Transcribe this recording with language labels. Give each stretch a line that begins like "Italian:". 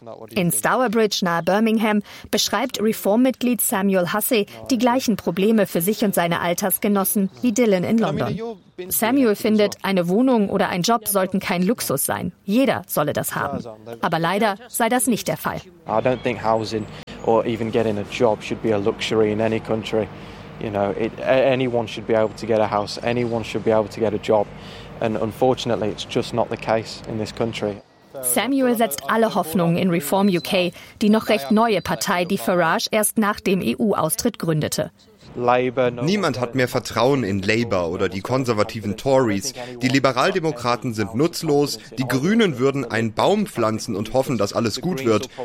German: In Stourbridge nahe Birmingham beschreibt Reformmitglied Samuel Hussey die gleichen Probleme für sich und seine Altersgenossen wie Dylan in London. Samuel findet, eine Wohnung oder ein Job sollten kein Luxus sein. Jeder solle das haben. Aber leider sei das nicht der Fall.
English: I don't think housing or even getting a job should be a luxury in any country. You know, anyone should be able to get a house, anyone should be able to get a job. And unfortunately, it's just not the case in this country.
German: Samuel setzt alle Hoffnungen in Reform UK, die noch recht neue Partei, die Farage, erst nach dem EU-Austritt gründete. Niemand hat mehr Vertrauen in Labour oder die konservativen Tories. Die Liberaldemokraten sind nutzlos. Die Grünen würden einen Baum pflanzen und hoffen, dass alles gut wird.